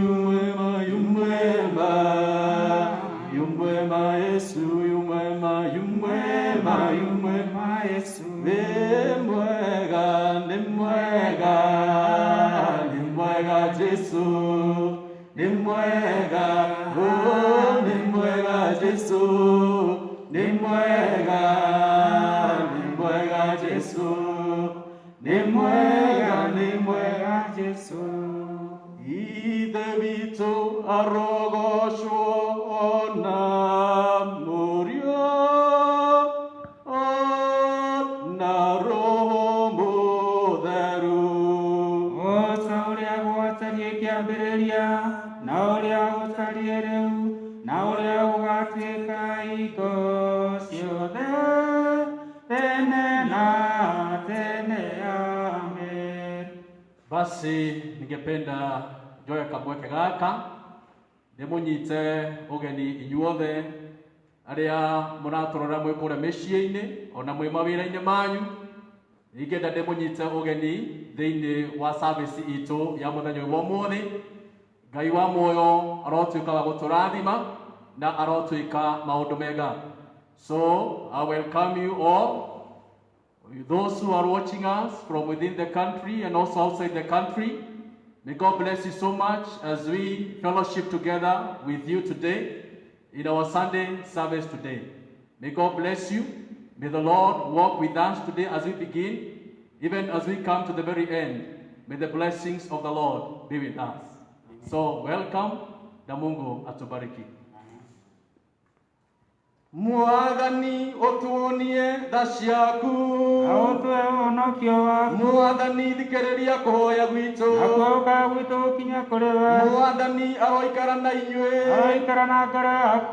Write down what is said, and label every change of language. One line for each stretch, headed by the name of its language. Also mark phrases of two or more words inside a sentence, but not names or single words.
Kikuyu: yumwema Yesu, yumwema Yesu, nimwega Yesu, nimwega Yesu, nimwega Yesu, nimwega Yesu. Ithe witũ arogocwo ona mũriũ ona Roho Mũtheru. Ũcio ũrĩa gwatariĩ kĩambĩrĩria na ũrĩa gũtariĩ rĩu na ũrĩa ũgatuĩka hingo ciothe tene na tene. Amen. Basi ningependa njoe kamweke gaka ndimunyite ugeni inyuothe aria mũratũrora mwĩ kũrĩa mĩciĩ-inĩ ona mwĩ mawĩra-inĩ manyu. Ningenda ndimunyite ugeni thĩinĩ wa service itũ ya mũthenya wa ũmũthĩ. Ngai wa muoyo arotuĩka wa gũtũrathima na arotuĩka maũndũ mega.
English: So I welcome you all, those who are watching us from within the country and also outside the country. May God bless you so much as we fellowship together with you today in our Sunday service today. May God bless you. May the Lord walk with us today as we begin, even as we come to the very end. May the blessings of the Lord be with us. So welcome,
Swahili: na Mungu atubariki.
Kikuyu: Mwathani ũtuonie tha ciaku, Aũtũhe ũhonokio waku, Mwathani thikĩrĩria kũhoya gwitũ, nakuo gũkaya gwitũ gũkinya kũrĩ we. Mwathani aroikara na inyuĩ, Aroikara na ngoro yaku.